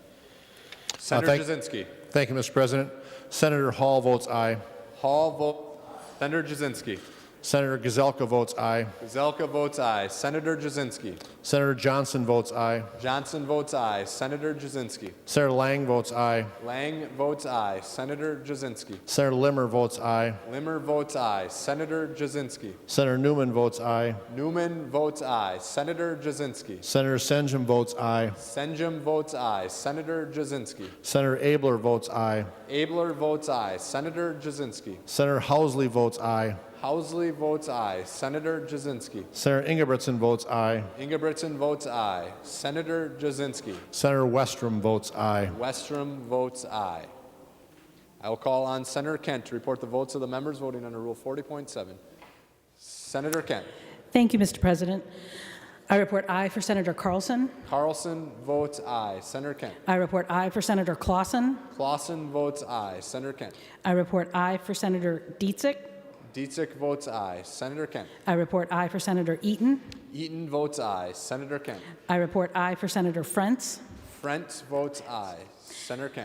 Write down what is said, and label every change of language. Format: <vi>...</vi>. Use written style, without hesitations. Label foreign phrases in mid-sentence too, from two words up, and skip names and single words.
<en>Senator Jasinski. Thank you, Mr. President. Senator Hall votes aye. Hall vote. Senator Jasinski. Senator Gazelka votes aye. Gazelka votes aye. Senator Jasinski. Senator Johnson votes aye. Johnson votes aye. Senator Jasinski. Senator Lang votes aye. Lang votes aye. Senator Jasinski. Senator Limmer votes aye. Limmer votes aye. Senator Jasinski. Senator Newman votes aye. Newman votes aye. Senator Jasinski. Senator Senjum votes aye. Senjum votes aye. Senator Jasinski. Senator Abler votes aye. Abler votes aye. Senator Jasinski. Senator Housley votes aye. Housley votes aye. Senator Jasinski. Senator Ingebrigtsen votes aye. Ingebrigtsen votes aye. Senator Jasinski. Senator Westrom votes aye. Westrom votes aye. I will call on Senator Kent to report the votes of the members voting under Rule 40.7. Senator Kent. Thank you, Mr. President. I report aye for Senator Carlson. Carlson votes aye. Senator Kent. I report aye for Senator Clausen. Clausen votes aye. Senator Kent. I report aye for Senator Dietzick. Dietzick votes aye. Senator Kent. I report aye for Senator Eaton. Eaton votes aye. Senator Kent. I report aye for Senator Frentz. Frentz votes aye. Senator Kent.</en>